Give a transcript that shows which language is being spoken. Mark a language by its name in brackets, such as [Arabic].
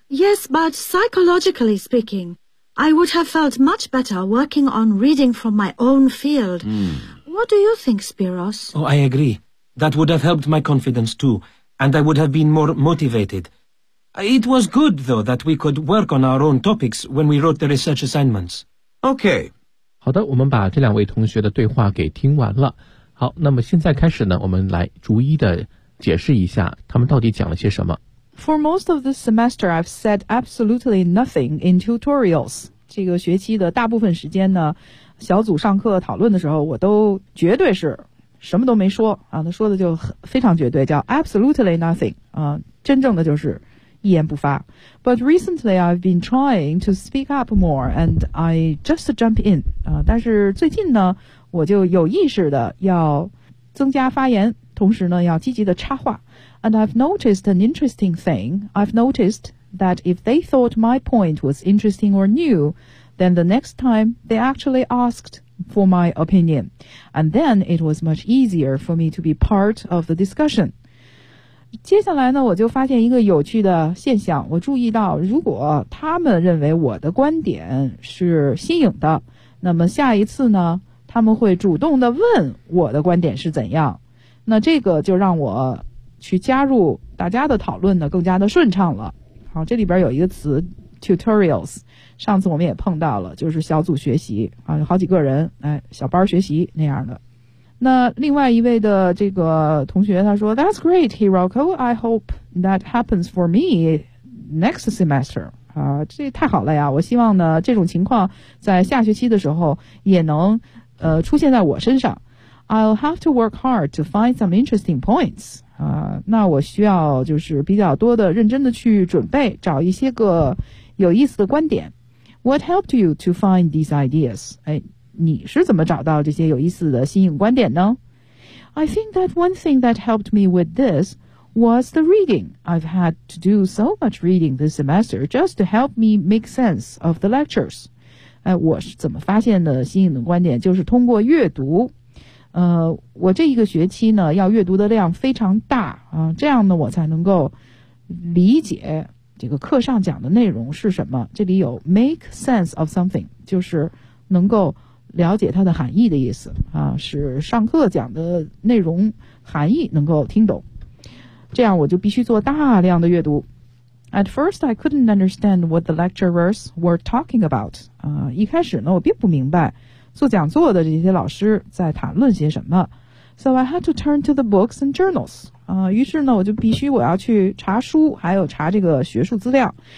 [English] Yes, but psychologically speaking, I would have felt much better working on reading from my own field. What do you think, Spiros? Oh, I agree. That would have helped my confidence too, and I would have been more motivated. It was good, though, that we could work on our own topics when we wrote the research assignments. Okay. [Chinese] 好的，我们把这两位同学的对话给听完了。好，那么现在开始呢，我们来逐一的解释一下他们到底讲了些什么。 [English] For most of this semester, I've said absolutely nothing in tutorials. [Chinese] 这个学期的大部分时间呢，小组上课讨论的时候，我都绝对是什么都没说啊。他说的就非常绝对，叫 [English] absolutely nothing [Chinese] 啊，真正的就是一言不发。 [English] But recently, I've been trying to speak up more, and I just jump in 啊。 [Chinese] 但是最近呢，我就有意识的要增加发言，同时呢，要积极的插话。 [English] And I've noticed an interesting thing. I've noticed that if they thought my point was interesting or new, then the next time they actually asked for my opinion. And then it was much easier for me to be part of the discussion. [Chinese] 接下来呢，我就发现一个有趣的现象。我注意到，如果他们认为我的观点是新颖的，那么下一次呢，他们会主动的问我的观点是怎样。那这个就让我去加入大家的讨论呢更加的顺畅了。好，这里边有一个词 tutorials， 上次我们也碰到了，就是小组学习啊，有好几个人，哎，小班学习那样的。那另外一位的这个同学他说 [English] That's great, Hiroko. I hope that happens for me next semester. [Chinese] 啊，这太好了呀，我希望呢这种情况在下学期的时候也能出现在我身上。 [English] I'll have to work hard to find some interesting points. [Chinese] 那我需要就是比较多的认真的去准备，找一些个有意思的观点。 [English] What helped you to find these ideas? [Chinese] 哎，你是怎么找到这些有意思的新颖观点呢？ [English] I think that one thing that helped me with this was the reading. I've had to do so much reading this semester just to help me make sense of the lectures. [Chinese] 哎，我是怎么发现的新颖的观点？就是通过阅读。我这一个学期呢要阅读的量非常大啊，这样呢我才能够理解这个课上讲的内容是什么。这里有 [English] make sense of something， [Chinese] 就是能够了解它的含义的意思啊，使上课讲的内容含义能够听懂。这样我就必须做大量的阅读。 [English] At first, I couldn't understand what the lecturers were talking about. [Chinese] 一开始呢我并不明白做讲座的这些老师在谈论些什么。 [English] So I had to turn to the books and journals. [Chinese] 于是呢我就必须我要去查书还有查这个学术资料。